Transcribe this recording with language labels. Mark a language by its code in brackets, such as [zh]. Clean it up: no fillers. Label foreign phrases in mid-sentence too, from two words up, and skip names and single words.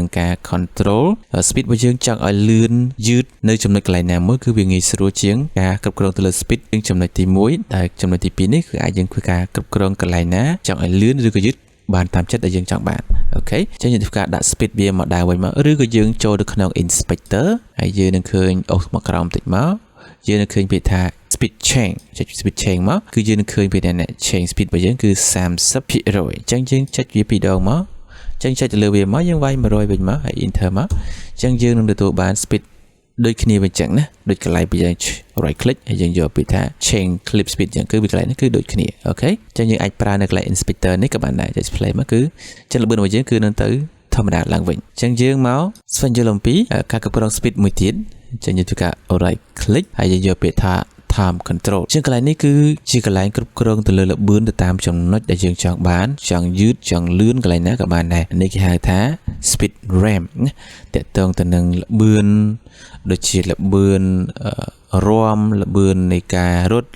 [km] ការ control speed របស់យើងចង់ឲ្យលឿនយឺតនៅចំណុចកន្លែងណាមួយគឺវាងាយស្រួលជាងការគ្រប់គ្រងទៅលើ speed ជាងចំណុចទី1ដែលចំណុចទី2នេះគឺអាចយើងធ្វើការគ្រប់គ្រងកន្លែងណាចង់ឲ្យលឿនឬក៏យឺតបានតាមចិត្តដែលយើងចង់បានអូខេអញ្ចឹងយើងធ្វើការដាក់ speed វាមកដើរវិញមកឬក៏យើងចូលទៅក្នុង inspector ហើយយើងនឹងឃើញអូសមកក្រោមតិចមកយើងនឹងឃើញពាក្យថា [en] speed change [km] ចុច [en] speed change [km] មកគឺយើងនឹងឃើញពាក្យថា [en] change speed [km] របស់យើងគឺ 30% អញ្ចឹងយើងចុចវា2ដងមកអញ្ចឹងចុចទៅលើវាមកយើងវាយ100វិញមកហើយ enter មកអញ្ចឹងយើងនឹងទទួលបាន speed ដូចគ្នាវិញចឹងណាដូចកន្លែងពីយើង [en] right click [km] ហើយយើងយកពាក្យថា [en] change clip speed [km] ចឹងគឺវាកន្លែងនេះគឺដូចគ្នាអូខេអញ្ចឹងយើងអាចប្រើនៅកន្លែង inspector នេះក៏បានដែរចុច play មកគឺចឹ ងល្បឿនរបស់យើងគឺនឹងទៅធម្មតាឡើងវិញអញ្ចឹងយើងមកស្វែងយល់អំពីការគ្រប់គ្រង speed មួយទៀតអញ្ចឹងយើងធ្វើការ [en] right click [km] ហើយយើងយកពាក្យថា [en] time control [km] ជាងកន្លែងនេះគឺជាកន្លែងគ្រប់គ្រងទៅលើល្បឿនទៅតាមចំណុច ដែលយើងចង់បានចង់យឺតចង់លឿនកន្លែងណាក៏បានដែរនេះគេហៅថា [en] speed ramp [km] ណាតកតងទៅនឹងល្បឿនដូចជាល្បឿនរាំល្បឿននៃការរត់